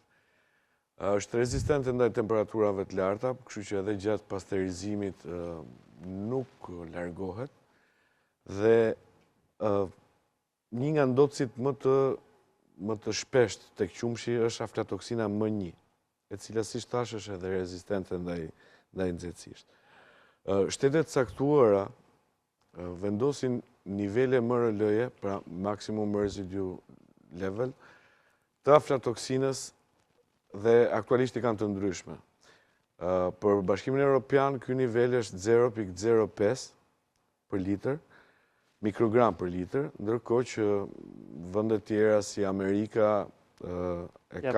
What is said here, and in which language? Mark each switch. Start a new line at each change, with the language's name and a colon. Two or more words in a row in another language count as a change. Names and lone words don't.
Albanian: Është rezistente ndaj temperaturave të larta, kështu që edhe gjatë pasterizimit nuk largohet, dhe një nga ndotësit më të shpesht tek qumshi është aflatoksina M1, e cila si thash është edhe rezistente ndaj nxehtësisë. Shtetet caktuara vendosin nivele MRL-je, pra
English: maximum residue level,
Albanian: të aflatoksinës dhe aktualisht i kanë të ndryshme. Për Bashkimin Evropian, ky nivel është 0,05 për litër, mikrogram për litër, ndërkohë që vende tjera si Amerika e kanë...